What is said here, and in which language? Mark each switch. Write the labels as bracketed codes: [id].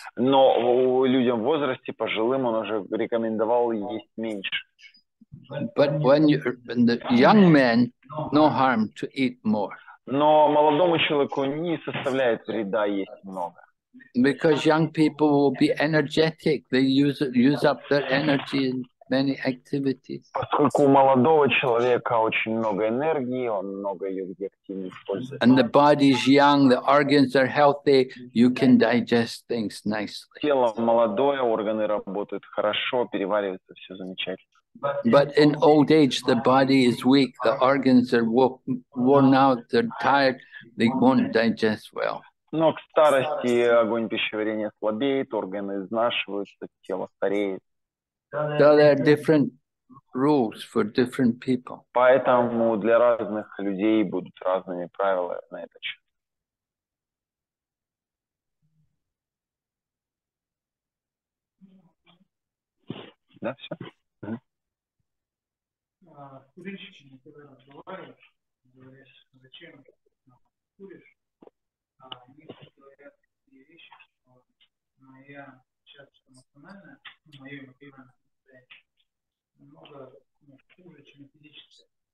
[ru] Но людям в возрасте, пожилым, он уже рекомендовал есть меньше. [en] But when the young men, no harm to eat more. [ru] Но молодому человеку не составляет вреда есть много. [en] Because young people will be energetic. They use up their energy in many activities. [ru] Поскольку у молодого человека очень много энергии, он много ее где активно использует. [en] And the body is young, the organs are healthy, you can digest things nicely. [ru] Тело молодое, органы работают хорошо, переваривается все замечательно. [en] But in old age, the body is weak, the organs are worn out, they're tired, they won't digest well. [ru] Но к старости огонь пищеварения слабеет, органы изнашиваются, тело стареет. [en] So there are different rules for different people. [ru] Поэтому для разных людей будут разные правила на этот счет. Да, все? Женщине, когда разговариваешь, говоришь, зачем куришь, они говорят такие вещи, что моя сейчас эмоциональная, мое эмоциональное состояние намного хуже, чем физическое.